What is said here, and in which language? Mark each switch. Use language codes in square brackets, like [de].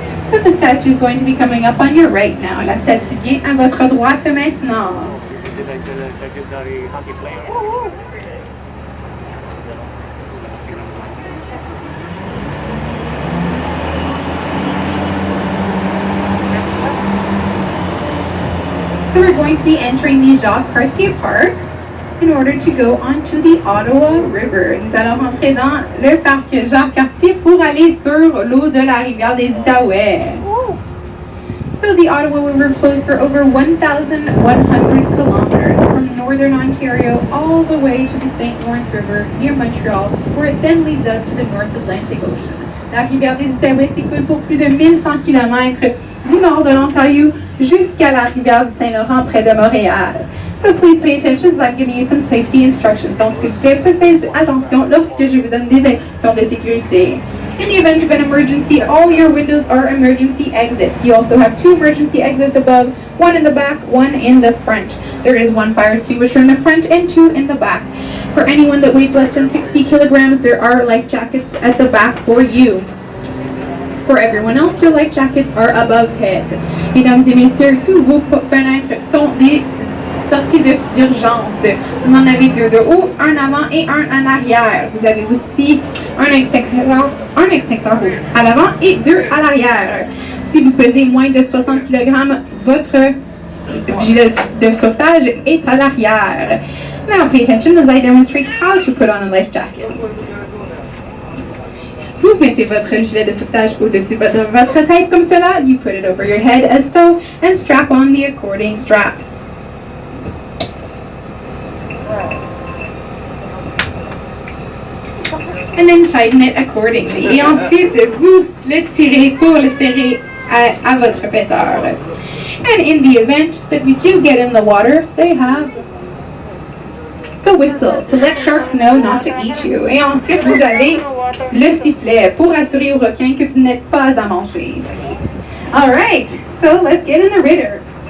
[en] So the statue is going to be coming up on your right now. [fr] La statue vient à votre droite maintenant. [en] The legendary hockey player. So we're going to be entering the Jacques Cartier Park in order to go onto the Ottawa River. [fr] Nous allons rentrer dans le parc Jacques Cartier pour aller sur l'eau de la rivière des Outaouais. [en] So the Ottawa River flows for over 1,100 kilometers from northern Ontario all the way to the St. Lawrence River near Montreal, where it then leads up to the North Atlantic Ocean. [fr] La rivière des Outaouais s'écoule pour plus de 1100 km du nord de l'Ontario jusqu'à la rivière du Saint-Laurent près de Montréal. [en] So please pay attention as I'm giving you some safety instructions. [fr] Donc s'il vous plaît, faites attention lorsque je vous donne des instructions de sécurité. [en] In the event of an emergency, all your windows are emergency exits. You also have 2 emergency exits above, 1 in the back, 1 in the front. There is 1 fire extinguisher in the front and 2 in the back. For anyone that weighs less than 60 kilograms, there are life jackets at the back for you. For everyone else, your life jackets are above head. [fr] Mesdames et messieurs, tous vos fenêtres sont des sorties d'urgence. Vous en avez 2 de haut, un avant et un en arrière. Vous avez aussi un extincteur à l'avant et 2 à l'arrière. Si vous pesez moins de 60 kg, votre gilet de sauvetage est à l'arrière. [en] Now pay attention as I demonstrate how to put on a life jacket. [fr] Vous mettez votre gilet de sauvetage au-dessus de votre tête comme cela. [en] You put it over your head as so and strap on the according straps. And then tighten it accordingly. [fr] Et ensuite, vous le tirez pour le serrer à votre épaisseur. [en] And in the event that we do get in the water, they have the whistle to let sharks know not to eat you. [fr] Et ensuite, vous avez le sifflet pour assurer aux requins que vous n'êtes pas à manger. [en] All right, so let's get in the Ritter.